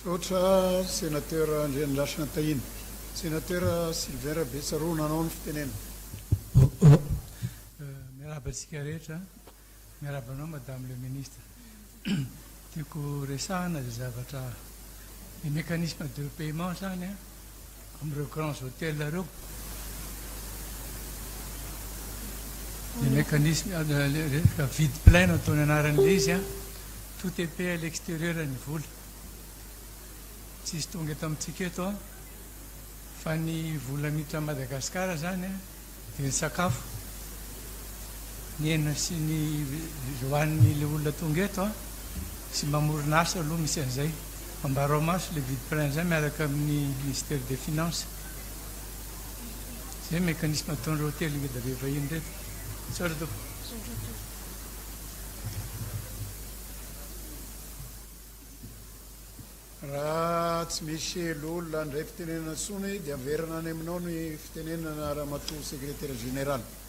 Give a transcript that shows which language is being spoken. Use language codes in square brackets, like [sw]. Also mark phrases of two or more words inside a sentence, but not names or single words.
[mg] Misaotra sénateur Andriandrasina Tahina. Sénateur Sylvain Rabetsaro, nanao ny fitenena. Miarahaba antsika rehetra, miarahaba anao [fr] madame le ministre. [mg] Tiako resahana izay zavatra ny [fr] mécanisme de paiement [mg] zany amin'ireo [fr] grands hôtels [mg] ireo. [fr] Le mécanisme vide plein [mg] ataony anaran'ilay izy [fr] tout est payé à l'extérieur [mg] ny vola. Tsisy tonga eto amintsika eto fa ny vola miditra Madagasikara zany dia ny sakafo ny hena sy ny hoanin'ilay olona tonga eto sy mamorona asa aloha misy an'izay ambaro maso [fr] le vide plein [mg] zay miaraka amin'ny [fr] ministère des finances. [mg] Zay mécanisme ataon'ireo hôtely ngeda be vahiny reto. Tsara tompoko. Raha tsy misy olona ndray fitenenana tsony dia averina any aminao ny fitenenana Ramatoa [fr] secrétaire général.